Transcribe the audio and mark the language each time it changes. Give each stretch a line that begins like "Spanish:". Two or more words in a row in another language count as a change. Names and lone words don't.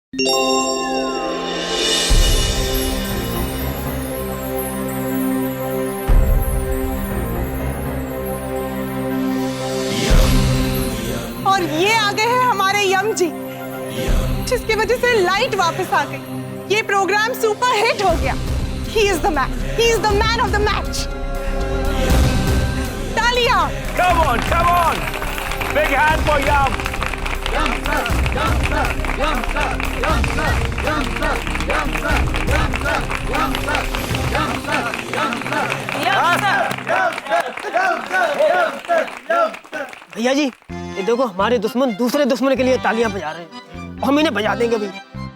Hindi: और ये आ गए हैं हमारे यम जी, जिसकी वजह से लाइट वापस आ गई। ये प्रोग्राम
English: super hit
Hindi: हो गया।
English: He is the man. He is the man of the match.
Hindi: तालियां!
English: Come on, come on! Big hand for Yum! Yum sir, Yum sir, Yum sir, Yum sir, Yum sir, Yum sir, Yum sir, Yum sir, Yum sir, Yum sir, Yum sir, Yum sir, Yum sir, Yum sir.
Hindi: भैया जी, ये देखो हमारे दुश्मन दूसरे दुश्मन के लिए तालियां बजा रहे हैं। हम इन्हें बजा देंगे भैया।